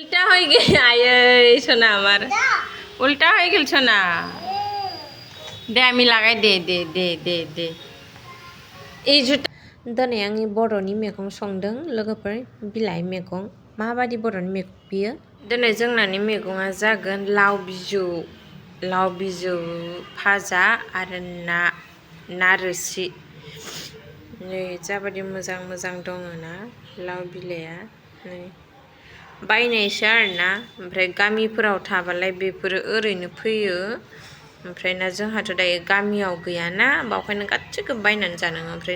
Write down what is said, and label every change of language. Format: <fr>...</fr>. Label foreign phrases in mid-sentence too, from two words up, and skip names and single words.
<bn>উল্টা হয়ে গেল আয় সোনা আমার উল্টা হয়ে গেল সোনা দে আমি লাগাই দে दे दे दे दे</bn> <brx>এই जुटा दिनै आंनि बर'नि मैगं संदों लोगोफोर बिलाइ मैगं माबादि बर'नि मैगं बियो दिनै जोंनानि मैगङा जागोन लाव बिजौ भाजा आरो ना रोसि नै जाबादि मोजां मोजां दङ ना लाव बिलाइया नै बायनायसो आरोना ओमफ्राय गामिफोराव थाबालाय बेफोरो ओरैनो फैयो ओमफ्राय ना जोंहाथ' दायो गामियाव गैयाना बावखायनो गासिबो बायनानै जानाङो ओमफ्राय</brx>